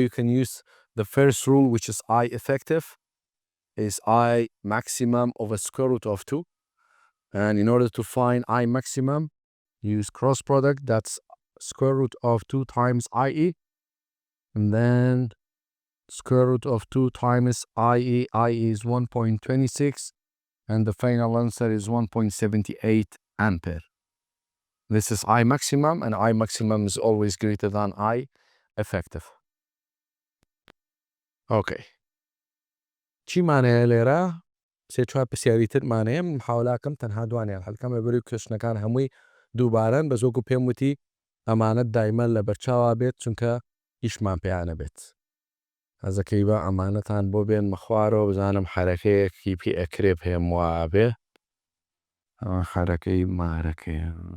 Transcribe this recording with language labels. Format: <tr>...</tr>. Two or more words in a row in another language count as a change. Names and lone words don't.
<en>you can use the first rule which is I effective is I maximum over square root of 2 and in order to find I maximum use cross product that's square root of 2 times IE and then square root of 2 times IE is 1.26 and the final answer is 1.78 ampere. This is I maximum and I maximum is always greater than I effective.</en> <ckb>Okay. چی مانەیە لێرە سێ چوار پرسیاریتر مانەیە محاولاکەم تەنها دوانیان هەڵکەم لەبەری کوێشنەکان هەمووی دووبارەن بە زۆک و پێم وتی ئەمانەت دایمە لە بەرچاوا بێت چونکە هیچمان پێیانە بێت ئەزەکەی بە ئەمانەتان بۆ بێن مەخوارەوە بزانم حرەکەیەکی پێ ئەکرێ پێم وابێ ئەمە حرەکەی مارەکەی</ckb>